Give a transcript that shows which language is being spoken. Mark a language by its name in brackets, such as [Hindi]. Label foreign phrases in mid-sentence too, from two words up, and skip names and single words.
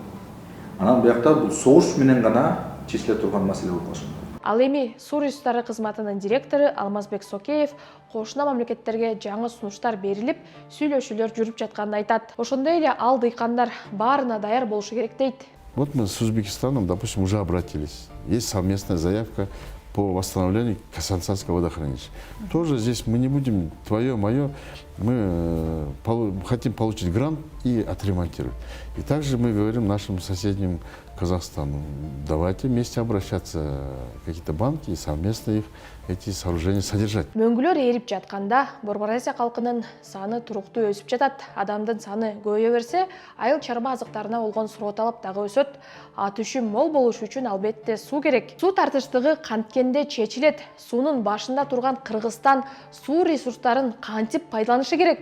[Kyrgyz] Анан буякта бул согуш менен гана чечиле турган маселе болуп калышы мүмкүн. Ал эми суу ресурстары кызматынын директору Алмазбек Сокеев кошуна мамлекеттерге жаңы сунуштар берилип, сүйлөшүүлөр жүрүп жатканын айтат. Ошондой эле ал дыйкандар баарына даяр болушу керек дейт. [Russian] Вот мы с Узбекистаном, допустим, уже обратились. Есть совместная заявка по восстановлению Касансанского водохранилища. Тоже здесь мы не будем твое, мое, мы положим хотим получить грант и отремонтировать. И также мы говорим нашим соседним Казахстану, давайте вместе обращаться в какие-то банки и совместно их эти сооружения содержать. [Kyrgyz] Мөңгүлөр эрип жатканда Борбор Азия калкынын саны туруктуу өсүп жатат. Адамдын саны көбөйө берсе, айыл чарба азыктарына болгон суроо талап дагы өсөт. Ат үшүн мол болуш үчүн албетте суу керек. Суу тартыштыгы канткенде чечилет. Суунун башында турган Кыргызстан суу ресурстарын кантип пайдаланышы керек?